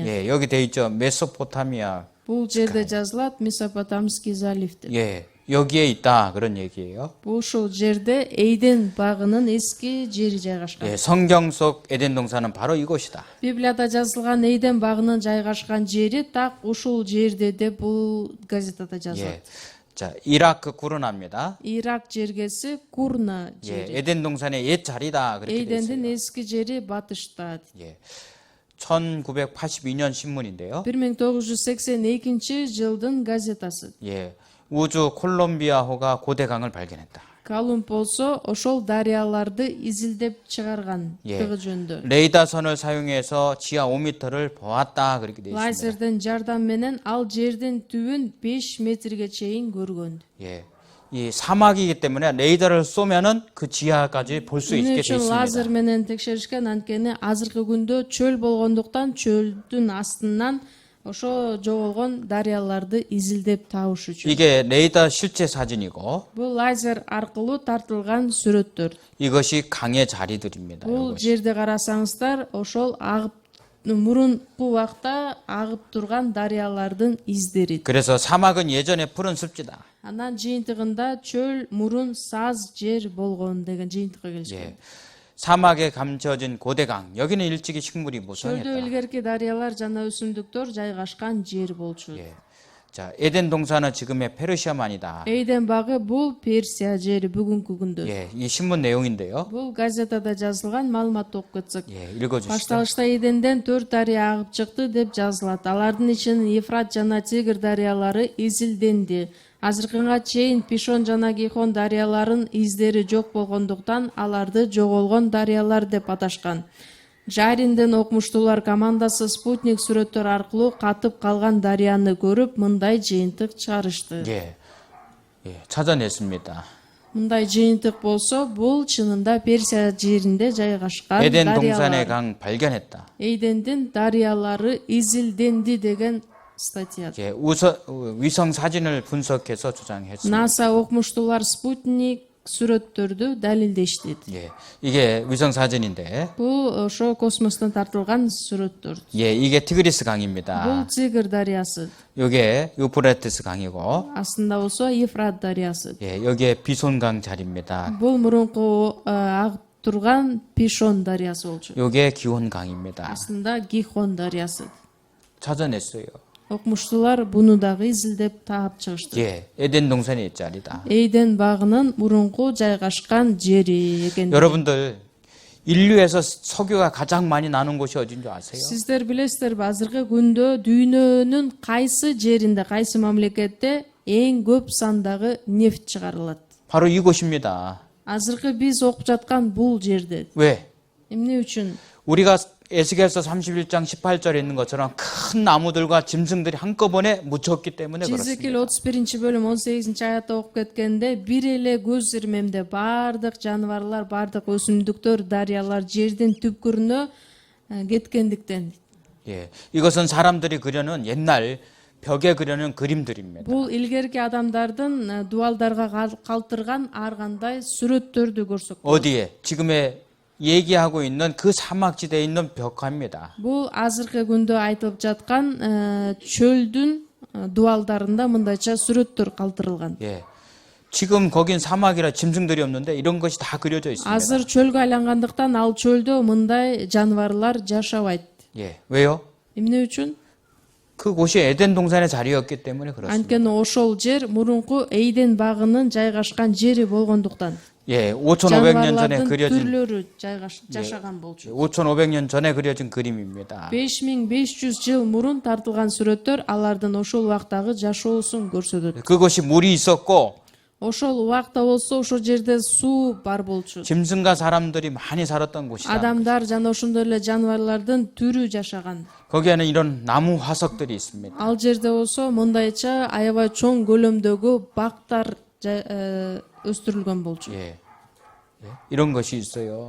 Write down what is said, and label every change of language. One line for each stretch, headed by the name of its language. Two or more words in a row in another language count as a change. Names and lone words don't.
Korean: 예, 여기 돼 있죠. 메소포타미아.
Kyrgyz: Бул жерде жазылат
Russian: Месопотамский залив
Kyrgyz: деп.
Korean: 예. 여기에 있다 그런 얘기예요.
Kyrgyz: Ушул жерде Эйден багынын эски жери жайгашкан.
Korean: 예, 성경 속 에덴 동산은 바로 이곳이다.
Kyrgyz: Библияда жазылган Эйден багынын жайгашкан жери так ушул жерде деп бул газетада
Korean: 예.
Kyrgyz: жазылат.
Korean: 자, 이라크 구르나입니다.
Kyrgyz: Ирак жергеси Курна
Korean: 예,
Kyrgyz: жери.
Korean: 에덴 동산의 옛 자리다 그렇게 돼
Kyrgyz: Эйдендин
Korean: 있어요.
Kyrgyz: эски жери батышта.
Korean: 예. 1982년 신문인데요.
Kyrgyz: 1982 жылдын газетасы.
Korean: 예. 우주 콜롬비아호가 고대강을 발견했다.
Kyrgyz: Колумб болсо ошол дарыяларды изилдеп чыгарган
Korean: 예.
Kyrgyz: тыгы жөндө.
Korean: 레이더선을 사용해서 지하 5m를 보았다 그렇게 돼 있습니다.
Kyrgyz: Лазердин жардам менен ал жердин түбүн 5 метрге чейин көргөн.
Korean: 예. 이 사막이기 때문에 레이더를 쏘면은 그 지하까지 볼 수
Kyrgyz: Эмне
Korean: 있게 돼
Kyrgyz: үчүн лазер
Korean: 있습니다.
Kyrgyz: менен текшеришкен, анткени азыркы күндө чөл болгондуктан чөлдүн астынан ошо жоголгон дарыяларды изилдеп табыш үчүн.
Korean: 이게 레이더 실제 사진이고
Kyrgyz: Бул лазер аркылуу тартылган сүрөттөр.
Korean: 이것이 강의 자리들입니다.
Kyrgyz: Бул
Korean: 이것이.
Kyrgyz: жерде карасаңыздар, ошол агып мурунку убакта агып турган дарыялардын издери.
Korean: 그래서 사막은 예전에 푸른 습지다.
Kyrgyz: Анан жыйынтыгында чөл мурун саз жер болгон деген жыйынтыкка келишкен.
Korean: 예. 사막에 감춰진 고대강. 여기는 일찍이 식물이
Kyrgyz: Чөлдө
Korean: 무성했다.
Kyrgyz: илгерки дарыялар жана өсүмдүктөр жайгашкан жер болчу.
Korean: 예. 자, 에덴 동산은 지금의 페르시아만이다.
Kyrgyz: Эйден багы бул Персия жери бүгүнкү күндө.
Korean: 예, 이 신문 내용인데요.
Kyrgyz: Бул газетада жазылган маалыматты окуп кетсек.
Korean: 예, 읽어주시죠.
Kyrgyz: Башталышта Эденден 4 дарыя агып чыкты деп жазылат. Алардын ичинен Ефрат жана Тигр дарыялары изилденди. Азыркыга чейин Пишон жана Гихон дарыяларын издери жок болгондуктан аларды жоголгон дарыялар деп аташкан. Жаринден окумуштуулар командасы спутник сүрөттөр аркылуу катып калган дарыяны көрүп, мындай жыйынтык чыгарышты.
Korean: 예, 예, 찾아냈습니다.
Kyrgyz: Мындай жыйынтык болсо, бул чынында Персия жеринде жайгашкан
Korean: 에덴
Kyrgyz: дарыялар.
Korean: 동산의 강 발견했다.
Kyrgyz: Эйдендин дарыялары изилденди деген статья.
Korean: 예, 위성 사진을 분석해서 주장했습니다.
Kyrgyz: НАСА окумуштуулар спутник сүрөттөрдү далилдешти.
Korean: 예, 이게 위성 사진인데,
Kyrgyz: Бул ошо космостон тартылган сүрөттөр.
Korean: 예, 이게 티그리스
Kyrgyz: Бул
Korean: 강입니다.
Kyrgyz: Тигр дарыясы.
Korean: 이게 유프라테스 강이고,
Kyrgyz: Астында болсо Ефрат дарыясы.
Korean: 예, 여기에 비손강 자리입니다.
Kyrgyz: Бул мурунку агып турган Пишон дарыясы болчу.
Korean: 이게 기혼 강입니다.
Kyrgyz: Астында Гихон дарыясы.
Korean: 찾아냈어요.
Kyrgyz: Окумуштуулар буну дагы изилдеп таап чыгышты.
Korean: 예, 에덴 동산의 자리다.
Kyrgyz: Эйден багынын мурунку жайгашкан жери экен.
Korean: 여러분들 인류에서 석유가 가장 많이 나는 곳이 어딘 줄 아세요?
Kyrgyz: Сиздер билесиздерби, азыркы күндө дүйнөнүн кайсы жеринде, кайсы мамлекетте эң көп сандагы нефть чыгарылат?
Korean: 바로 이곳입니다.
Kyrgyz: Азыркы биз окуп жаткан бул жерде.
Korean: 왜?
Kyrgyz: Эмне үчүн?
Korean: 우리가 에스겔서 31장 18절에 있는 것처럼 큰 나무들과 짐승들이 한꺼번에 묻혔기 때문에
Kyrgyz: Жезекил
Korean: 그렇습니다.
Kyrgyz: 31 бөлүм 18 аятта окуп кеткенде, бир эле көз ирмемде бардык жаныбарлар, бардык өсүмдүктөр, дарыялар жердин түпкүрүнө кеткендиктен.
Korean: 예, 이것은 사람들이 그려는 옛날 벽에 그려는 그림들입니다.
Kyrgyz: Бул илгерки адамдардын дуалдарга калтырган ар кандай сүрөттөрдү көрсөк.
Korean: 어디에? 지금의 얘기하고 있는 그 사막지대에 있는 벽화입니다.
Kyrgyz: Бул азыркы күндө айтылып жаткан чөлдүн дуалдарында мындайча сүрөттөр калтырылган.
Korean: 예, 지금 거긴 사막이라 짐승들이 없는데 이런 것이 다 그려져 있습니다.
Kyrgyz: Азыр чөлгө айлангандыктан ал чөлдө мындай жаныбарлар жашабайт.
Korean: 예, 왜요?
Kyrgyz: Эмне үчүн?
Korean: 그곳이 에덴 동산의 자리였기 때문에 그렇습니다.
Kyrgyz: Анткени ошол жер мурунку Эйден багынын жайгашкан жери болгондуктан.
Korean: 예, 5,500년 전에
Kyrgyz: жаныбарлардын
Korean: 그려진
Kyrgyz: түрлөрү жашаган болчу.
Korean: 5,500년 전에 그려진 그림입니다.
Kyrgyz: 5500 жыл мурун тартылган сүрөттөр алардын ошол убактагы жашоосун көрсөтөт.
Korean: 그곳이 물이 있었고
Kyrgyz: Ошол убакта болсо ошол жерде суу бар болчу.
Korean: 짐승과 사람들이 많이 살았던 곳이다.
Kyrgyz: Адамдар жана ошондой эле жаныбарлардын түрү жашаган.
Korean: 거기에는 이런 나무 화석들이 있습니다.
Kyrgyz: Ал жерде болсо мындайча аябай чоң көлөмдөгү бактар өстүрүлгөн болчу.
Korean: 예, 예, 이런 것이 있어요.